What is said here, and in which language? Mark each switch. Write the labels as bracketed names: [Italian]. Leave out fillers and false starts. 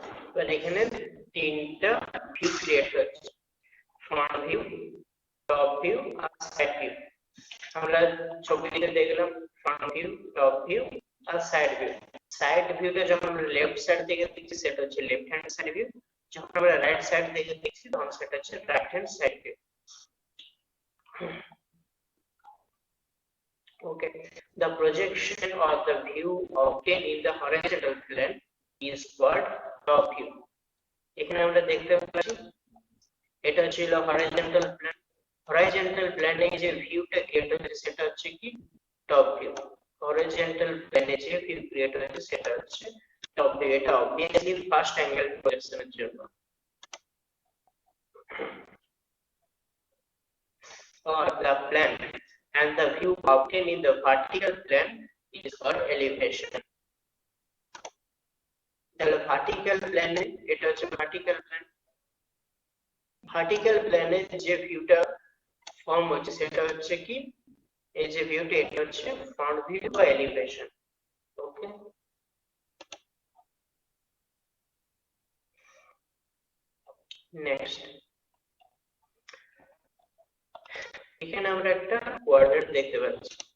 [Bangla] এবার এখানে তিনটা ভিউ ক্রিয়েট হচ্ছে, ফ্রন্ট ভিউ, টপ ভিউ আর সাইড ভিউ। আমরা ছবিতে দেখলাম ফ্রন্ট ভিউ, টপ ভিউ আর সাইড ভিউ। সাইড ভিউটা যখন আমরা লেফট সাইড থেকে দেখছি সেটা হচ্ছে লেফট হ্যান্ড সাইড ভিউ, যখন আমরা রাইট সাইড থেকে দেখছি তখন সেটা হচ্ছে right hand side view. [English] Okay, the projection or the view obtained in the horizontal plane is called top view. [Bangla] এখানে আমরা দেখতে পাচ্ছি এটা ছিল হরাইজন্টাল প্লেন। হরাইজন্টাল প্লেনে যে ভিউটা ক্রিয়েট হয়েছে সেটা হচ্ছে কি টপ ভিউ। হরাইজন্টাল প্লেনে যে ভিউ ক্রিয়েট হয়েছে সেটা হচ্ছে টপ ভিউ। এটা অবভিয়াসলি ফার্স্ট অ্যাঙ্গেল প্রজেকশনের জন্য। [English] Or the plane and the view obtained in the vertical plane is called elevation. [Bangla] তাহলে ভার্টিক্যাল প্লেনে এটা হচ্ছে ভার্টিক্যাল প্লেন। ভার্টিক্যাল প্লেনে যে ভিউটা ফর্ম হচ্ছে সেটা হচ্ছে কি এই যে ভিউটা এটা হচ্ছে ফ্রন্ট ভিউ বা এলিভেশন। ওকে, নেক্সট এখানে আমরা একটা কোয়াড্রেন্ট দেখতে পাচ্ছি।